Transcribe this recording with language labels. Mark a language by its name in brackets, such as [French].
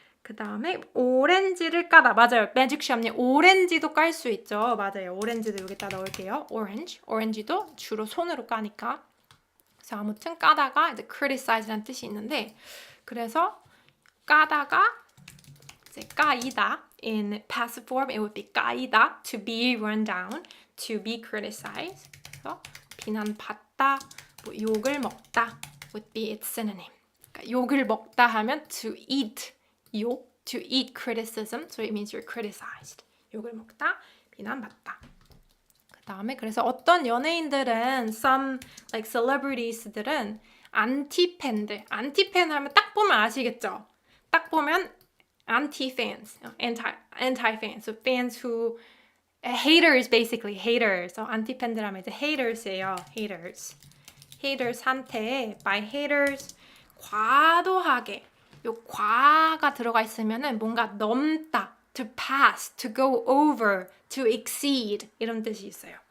[Korean] 그 다음에 오렌지를 까다. 맞아요. 매직샵님 오렌지도 깔 수 있죠. 맞아요. 오렌지도 여기다 넣을게요. 오렌지도 주로 손으로 까니까. 그래서 아무튼 까다가 이제 criticize라는 뜻이 있는데 그래서 까다가 이제 까이다. [English] In passive form, it would be 까이다, to be run down, to be criticized. [Korean] 그래서 비난받다, 욕을 먹다 [English] would be its synonym. [Korean] 그러니까 욕을 먹다 하면 [English] to eat. to eat criticism, so it means you're criticized. [Korean] 욕을 먹다, 비난받다. 그 다음에 그래서 어떤 연예인들은 [English] some like celebrities [Korean] 들은 안티팬 하면 딱 보면 아시겠죠? 딱 보면 [English] anti-fans, anti-fans, so fans who haters basically haters. So [Korean] 안티팬들 하면 이제 [English] haters예요. [Korean] haters한테 [English] by haters [Korean] 과도하게 요 과가 들어가 있으면은 뭔가 넘다, [English] to pass, to go over, to exceed [Korean] 이런 뜻이 있어요.